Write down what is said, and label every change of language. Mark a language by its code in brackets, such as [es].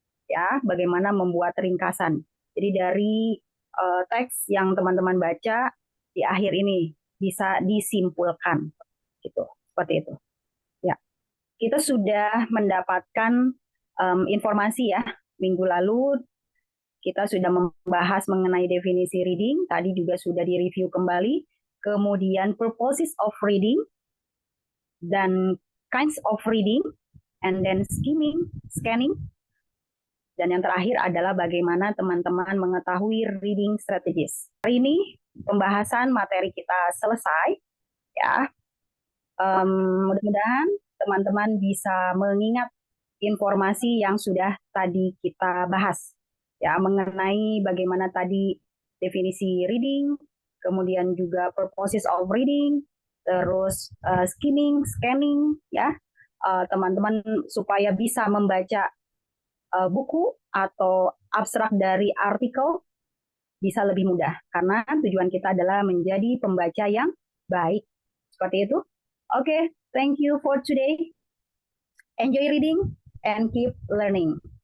[id] Ya, bagaimana membuat ringkasan. Jadi dari teks yang teman-teman baca di akhir ini bisa disimpulkan. Gitu. Seperti itu. Ya. Kita sudah mendapatkan informasi ya. Minggu lalu kita sudah membahas mengenai definisi reading. Tadi juga sudah direview kembali. Kemudian purposes of reading dan kinds of reading, [en] and then [id] skimming, scanning. Dan yang terakhir adalah bagaimana teman-teman mengetahui reading strategies. Hari ini pembahasan materi kita selesai. Ya, mudah-mudahan teman-teman bisa mengingat informasi yang sudah tadi kita bahas. Ya, mengenai bagaimana tadi definisi reading, kemudian juga purposes of reading, terus skimming, scanning, ya, teman-teman supaya bisa membaca buku atau abstrak dari artikel bisa lebih mudah karena tujuan kita adalah menjadi pembaca yang baik. Seperti itu. Oke, [en] thank you for today. Enjoy reading and keep learning.